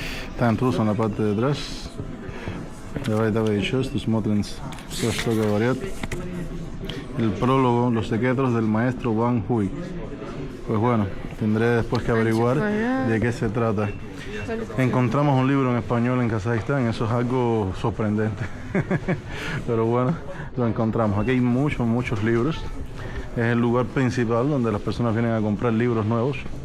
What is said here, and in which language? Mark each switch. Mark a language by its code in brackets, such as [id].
[es] Está en ruso en la parte de atrás. [ru] Давай еще, смотрим, что говорят. [es] El prólogo, los secretos del maestro Wang Hui. Pues bueno, tendré después que averiguar de qué se trata. Encontramos un libro en español en Kazajistán, eso es algo sorprendente. Pero bueno, lo encontramos. Aquí hay muchos libros. Es el lugar principal donde las personas vienen a comprar libros nuevos.